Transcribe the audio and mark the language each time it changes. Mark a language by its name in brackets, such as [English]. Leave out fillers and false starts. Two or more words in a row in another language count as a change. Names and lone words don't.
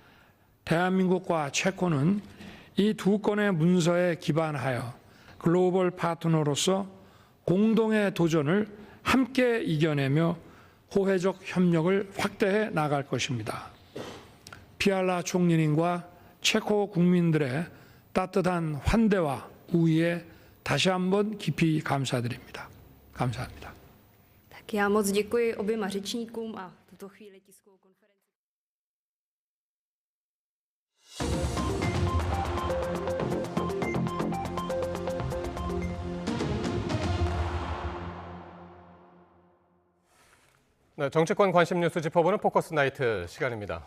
[Korean] 대한민국과 체코는 이 두 건의 문서에 기반하여 글로벌 파트너로서 공동의 도전을 함께 이겨내며 호혜적 협력을 확대해 나갈 것입니다. 피알라 총리님과 체코 국민들의 따뜻한 환대와 우위에 다시 한번 깊이 감사드립니다. 감사합니다. [Czech] Tak já moc děkuji oběma řečníkům a v tuto chvíli tiskovou konferenci. [Korean] 네, 정치권 관심 뉴스 짚어보는 포커스 나이트 시간입니다.